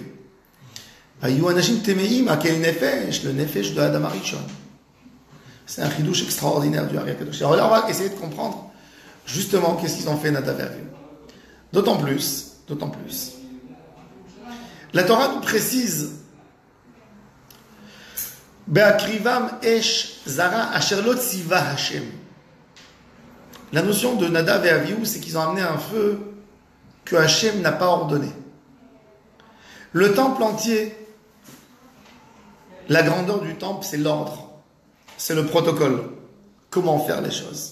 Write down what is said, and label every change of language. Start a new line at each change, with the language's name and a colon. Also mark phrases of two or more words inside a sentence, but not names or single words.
Hebrew: היו אנשים טמאים,
French: quel nefesh, le nefesh de Adam Arishon. C'est un chidouche extraordinaire du Ari Akadosh. Alors là, on va essayer de comprendre justement qu'est-ce qu'ils ont fait Nadav et Avihu. D'autant plus, la Torah nous précise
Hebrew: בהקריבם אש זרה אשר לא צוה השם.
French: La notion de Nadav et Avihu, c'est qu'ils ont amené un feu que Hashem n'a pas ordonné. Le temple entier, la grandeur du temple, c'est l'ordre, c'est le protocole. Comment faire les choses?